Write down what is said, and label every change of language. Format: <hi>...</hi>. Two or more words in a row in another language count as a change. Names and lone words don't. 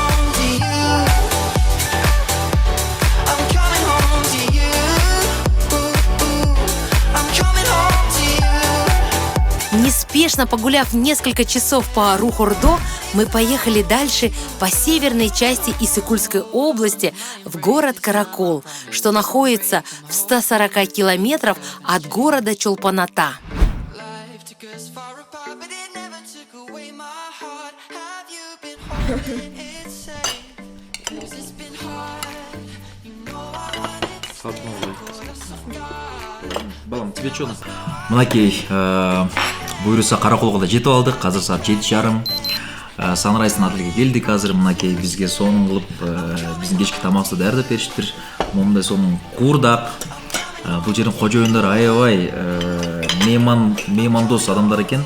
<ru>Неспешно погуляв несколько часов по Рухордо, мы поехали дальше по северной части Иссык-Кульской области в город Каракол, что находится в 140 километров от города Чолпан-Ата.</ru> <ky>Балам,</ky> <ru>тебе что?</ru> <ky>Мынакей, буйруса Караколго да жетип алдык. Азыр саат 7:30. Санрайстын отелге келдик. Азыр мынакей бизге сонун кылып биздин кечки тамакты даярдап беришиптир. Момундай сонун куурдак. Бул жердин кожоюндары аябай меймандос адамдар экен.</ky>